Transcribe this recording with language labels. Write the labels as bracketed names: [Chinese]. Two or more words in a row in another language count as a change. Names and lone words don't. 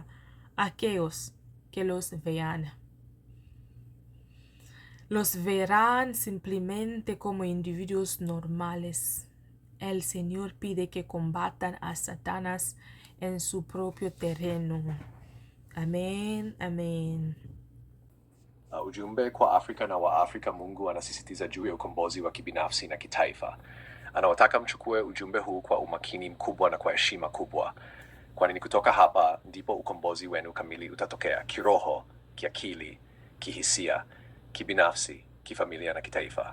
[Spanish] Aquellos que los vean simplemente como individuos normales. El Señor pide que combatan a Satanás en su propio terreno. Amén, amén. [Swahili] Ujumbe kwa Afrika na Waafrika. Mungu anasisitiza juu ya ukombozi wa kibinafsi na kitaifa. Anawataka mchukue ujumbe huu kwa umakini mkubwa na kwa heshima kubwa, kwani ni kutoka hapa ndipo ukombozi wenu kamili utatokea: kiroho, kiakili, kihisia, kibinafsi, kifamilia na kitaifa.